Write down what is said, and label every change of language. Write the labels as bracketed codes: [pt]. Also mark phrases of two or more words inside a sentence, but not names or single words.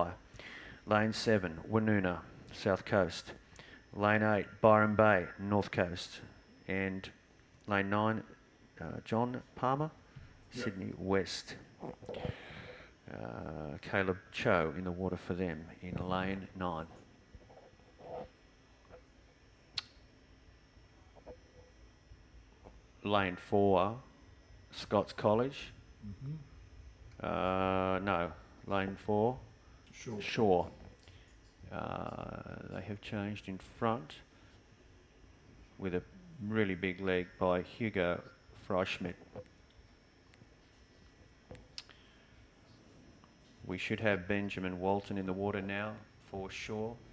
[en] Lane 7, Woonona, South Coast. Lane 8, Byron Bay, North Coast. And lane 9, John Palmer, Sydney West. Caleb Cho in the water for them in lane 9. Lane 4, Scots College. No, lane 4, Shaw. They have changed in front with a really big leg by Hugo Freischmidt. We should have Benjamin Walton in the water now for Shaw.